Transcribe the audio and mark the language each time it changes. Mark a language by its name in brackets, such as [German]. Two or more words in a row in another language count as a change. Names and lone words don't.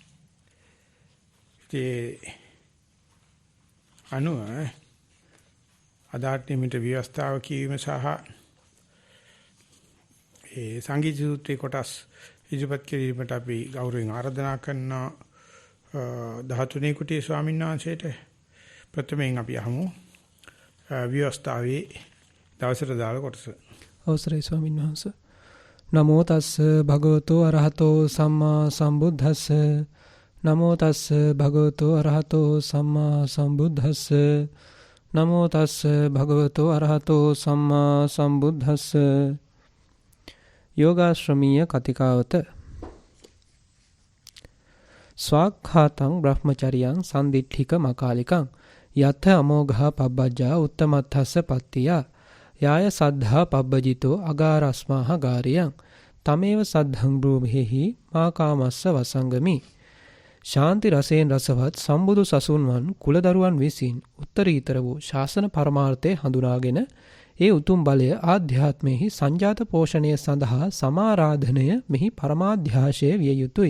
[Sinhala] ඒ අනුව අදාට නිමිට ව්‍යවස්ථාව කියවීම සහ ඒ සංගීත සූත්‍රේ කොටස් ඉදිරිපත් කිරීමට අපි ගෞරවයෙන් ආරාධනා කරන 13 කුටියේ ස්වාමීන් වහන්සේට ප්‍රථමයෙන් අපි අහමු ව්‍යවස්ථාවේ දවසට දාලා කොටස. අවසරයි ස්වාමීන් වහන්සේ. [Pali] නමෝ තස්ස භගවතෝ අරහතෝ සම්මා සම්බුද්දස්ස. නමෝ තස්ස භගවතෝ අරහතෝ සම්මා සම්බුද්දස්ස. නමෝ තස්ස භගවතෝ අරහතෝ සම්මා සම්බුද්දස්ස. [Sinhala] යෝගාශ්‍රමීය කතිකාවත. [Pali] ස්වාක්ඛාතං බ්‍රහ්මචරියං සම්දිට්ඨික මකාලිකං යත අමෝඝා පබ්බජ්ජා උත්තමත්ථස්ස පත්තියා යාය සද්ධා පබ්බජිතෝ අගාරස්මාහ ගාරියං තමේව සද්ධං බ්‍රූමෙහි මා කාමස්ස වසංගමි. [Sinhala] ශාන්ති රසයෙන් රසවත් සම්බුදු සසුන්වන් කුලදරුවන් විසින් උත්තරීතර වූ ශාසන පරමාර්ථය හඳුනාගෙන ඒ උතුම් බලය ආධ්‍යාත්මෙහි සංජාත පෝෂණය සඳහා සමාරාධනය මෙහි පරමාධ්‍යාශය විය යුතුය.